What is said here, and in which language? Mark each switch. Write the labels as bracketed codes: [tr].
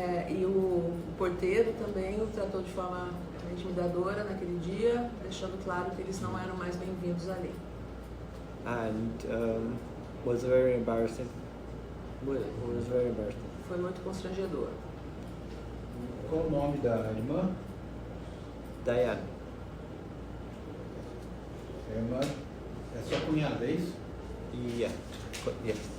[pt] E o porteiro também o tratou de forma intimidadora naquele dia, deixando claro que eles não eram mais bem-vindos ali. [en] And was very embarrassing. Was very embarrassing. [pt] Foi muito constrangedor. Qual o nome da irmã? Diane. A irmã é sua cunhada, é isso? [en] Yeah. Yes.